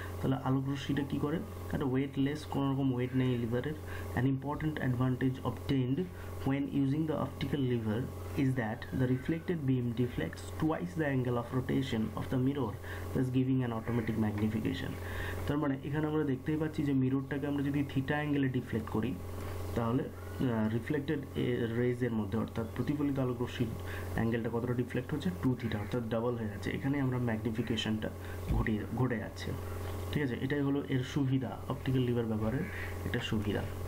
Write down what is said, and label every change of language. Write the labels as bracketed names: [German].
[Bangla] তাহলে আলোক রশ্মিটা কী করে, একটা ওয়েটলেস, কোনো রকম ওয়েট নেই লিভারের। An important advantage obtained [English] when using the optical lever is that the reflected beam deflects twice the angle of rotation of the mirror, thus giving an automatic magnification. [Bangla] তার মানে এখানে আমরা দেখতেই পাচ্ছি যে মিররটাকে আমরা যদি থিটা অ্যাঙ্গেলে ডিফ্লেক্ট করি তাহলে রিফ্লেক্টেড রেজের মধ্যে, অর্থাৎ প্রতিফলিত আলোক রশ্মির অ্যাঙ্গেলটা কতটা ডিফ্লেক্ট হচ্ছে, 2 থিটা, অর্থাৎ ডাবল হয়ে যাচ্ছে। এখানে আমরা ম্যাগনিফিকেশনটা ঘটে যাচ্ছে। ঠিক আছে, এটাই হলো এর সুবিধা, অপটিক্যাল লিভার ব্যবহারের এটা সুবিধা।